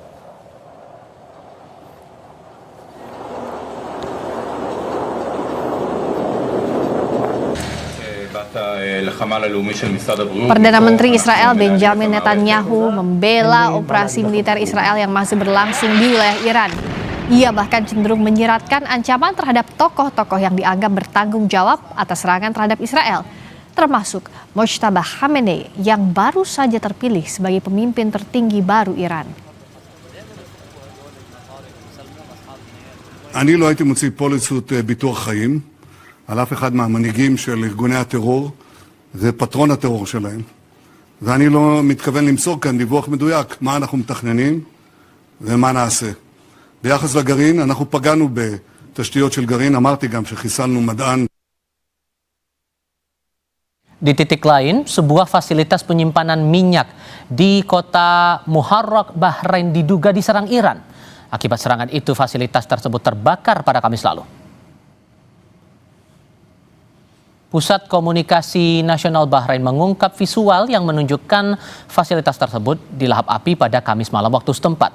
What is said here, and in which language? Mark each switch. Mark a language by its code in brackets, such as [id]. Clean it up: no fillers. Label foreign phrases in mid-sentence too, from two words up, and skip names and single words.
[id] Perdana Menteri Israel Benjamin Netanyahu membela operasi militer Israel yang masih berlangsung di wilayah Iran. Ia bahkan cenderung menyiratkan ancaman terhadap tokoh-tokoh yang dianggap bertanggung jawab atas serangan terhadap Israel, termasuk Mojtaba Khamenei yang baru saja terpilih sebagai pemimpin tertinggi baru Iran. [he] אני לא הייתי מוציא פוליסות ביטוח חיים על אף אחד מהמנהיגים של ארגוני הטרור, זה פטרון הטרור שלהם. ואני לא מתכוון למסור כאן דיווח מדויק מה אנחנו מתכננים ומה נעשה. ביחס לגרעין, אנחנו פגענו בתשתיות של גרעין, אמרתי גם שחיסלנו מדען. [id] Di titik lain, sebuah fasilitas penyimpanan minyak di kota Muharraq, Bahrain diduga diserang Iran. Akibat serangan itu, fasilitas tersebut terbakar pada Kamis lalu. Pusat Komunikasi Nasional Bahrain mengungkap visual yang menunjukkan fasilitas tersebut dilahap api pada Kamis malam waktu setempat.